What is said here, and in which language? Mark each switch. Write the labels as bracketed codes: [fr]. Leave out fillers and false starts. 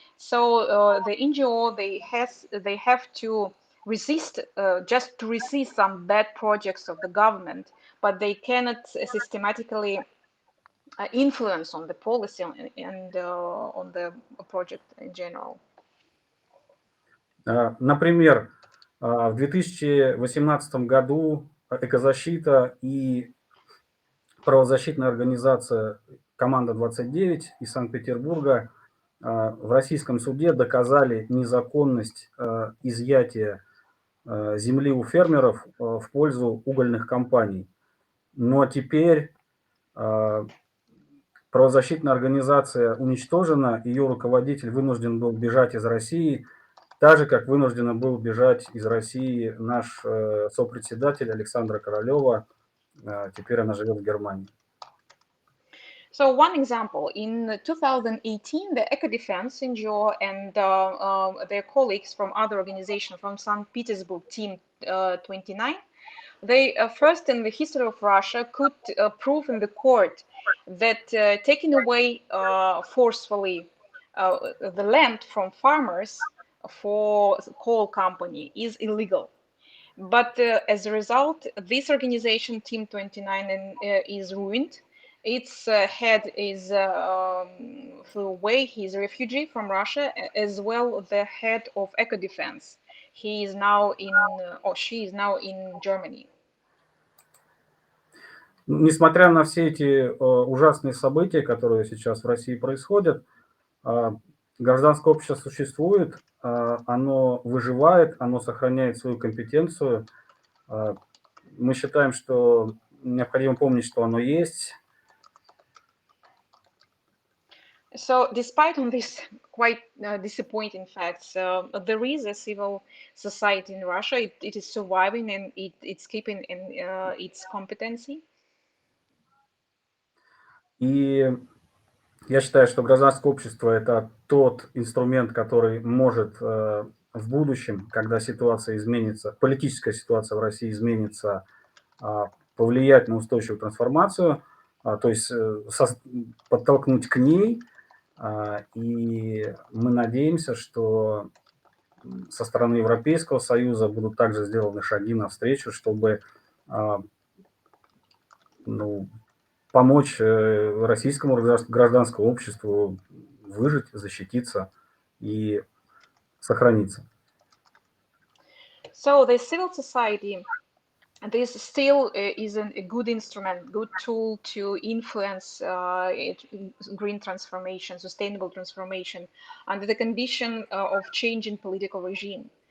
[en] So the NGO they have to resist just to resist some bad projects of the government, but they cannot systematically influence on the policy and on the project in general. [ru] Например, в 2018 году экозащита и правозащитная организация «Команда 29» из Санкт-Петербурга в российском суде доказали незаконность изъятия земли у фермеров в пользу угольных компаний. Но теперь правозащитная организация уничтожена, ее руководитель вынужден был бежать из России, так же, как вынуждена был бежать из России наш сопредседатель Александра Королева. Теперь она живет в Германии. [en] So one example, in 2018, the Eco Defense NGO and their colleagues from other organizations from St. Petersburg, Team 29, they first in the history of Russia could prove in the court that taking away forcefully the land from farmers for coal company is illegal. But as a result, this organization, Team 29, is ruined. Its head is flew away. He's a refugee from Russia, as well the head of Eco Defense. He is now in, or she is now in Germany. [ru] Несмотря на все эти ужасные события, которые сейчас в России происходят, гражданское общество существует, оно выживает, оно сохраняет свою компетенцию. Мы считаем, что необходимо помнить, что оно есть. [en] So despite on these quite disappointing facts, there is a civil society in Russia. It is surviving and it's keeping in its competency. [ru] И я считаю, что гражданское общество – это тот инструмент, который может в будущем, когда ситуация изменится, политическая ситуация в России изменится, повлиять на устойчивую трансформацию, то есть подтолкнуть к ней. И мы надеемся, что со стороны Европейского Союза будут также сделаны шаги навстречу, чтобы помочь российскому гражданскому обществу выжить, защититься и сохраниться. [en] So the civil society, this still is a good instrument, good tool to influence green transformation, sustainable transformation under the condition of changing political regime.